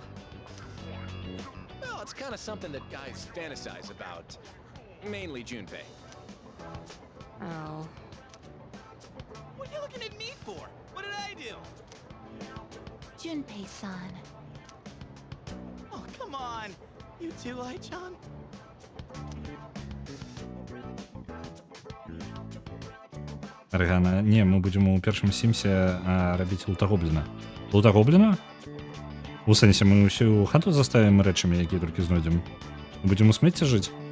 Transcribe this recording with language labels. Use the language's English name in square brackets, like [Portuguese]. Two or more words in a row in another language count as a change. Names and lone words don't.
[English] Well, it's kind of something that guys fantasize about. Mainly Junpei. Oh. What are you looking at me for? What did I do? Junpei-san. Oh, come on. You too, Ai-chan? [Belarusian] Арыгана, не, мы будзем у першым Сімсе рабіць лутагобліна. Лутагобліна? У сэнсе, мы ўсю хату заставім рэчамі, якія толькі знойдзем. Будзем у смецці жыць?